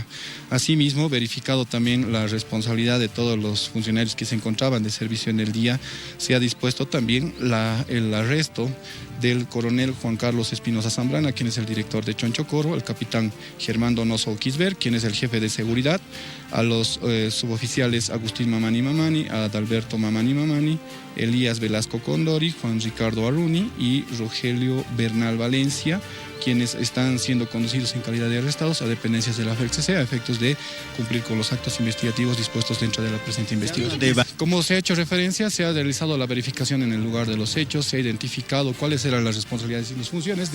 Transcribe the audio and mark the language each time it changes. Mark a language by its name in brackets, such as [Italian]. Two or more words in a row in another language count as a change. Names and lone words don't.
[Spanish] Asimismo, verificado también la responsabilidad de todos los funcionarios que se encontraban de servicio en el día, se ha dispuesto también el arresto del coronel Juan Carlos Espinosa Zambrana, quien es el director de Chonchocoro, el capitán Germán Donoso Quisber, quien es el jefe de seguridad, a los suboficiales Agustín Mamani Mamani, Adalberto Mamani Mamani, Elías Velasco Condori, Juan Ricardo Arruni y Rogelio Bernal Valencia, quienes están siendo conducidos en calidad de arrestados a dependencias de la FELCC a efectos de cumplir con los actos investigativos dispuestos dentro de la presente investigación. Como se ha hecho referencia, se ha realizado la verificación en el lugar de los hechos, se ha identificado cuáles eran las responsabilidades y las funciones.